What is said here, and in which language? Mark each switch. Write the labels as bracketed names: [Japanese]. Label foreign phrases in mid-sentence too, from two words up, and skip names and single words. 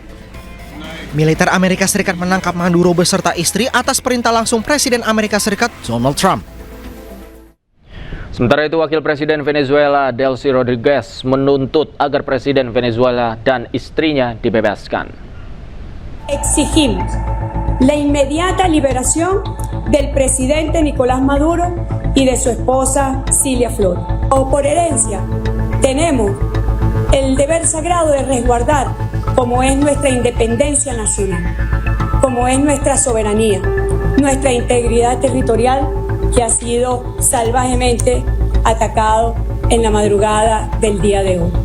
[Indonesian] Militer Amerika Serikat menangkap Maduro beserta istri atas perintah langsung Presiden Amerika Serikat Donald Trump. Sementara itu, Wakil Presiden Venezuela Delcy Rodriguez menuntut agar Presiden Venezuela dan istrinya dibebaskan. [Spanish] Exigimos la inmediata liberación del presidente Nicolás Maduro y de su esposa Cilia Flores. Por herencia, tenemos el deber sagrado de resguardar como es nuestra independencia nacional, como es nuestra soberanía, nuestra integridad territorial que ha sido salvajemente atacado en la madrugada del día de hoy.